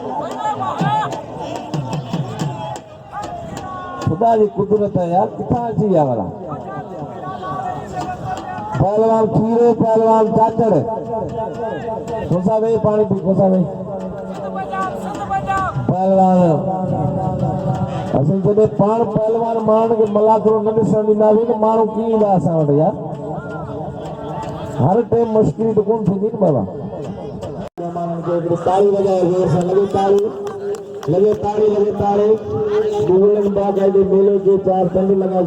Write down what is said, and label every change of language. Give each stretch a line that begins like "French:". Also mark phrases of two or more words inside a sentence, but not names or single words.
Sindhi: खुदा जी कुदरत है यार किथां अची विया भला पहलवान खीरो पहलवान चाचड़ खोसा भाई पानी पी खोसा भाई पहलवान असल जॾहिं पाण पहलवान माण्हुनि खे मलाखड़ो न ॾिसण ॾींदासीं त माण्हू कीअं ईंदा असां वटि यार हर टाइम मुश्किल त कोन थींदी न बाबा ताली वॼाए ज़ोर सां लॻे ताड़ी मुगलनि बाक़ाइदे मेले जे 4 चंड लॻाए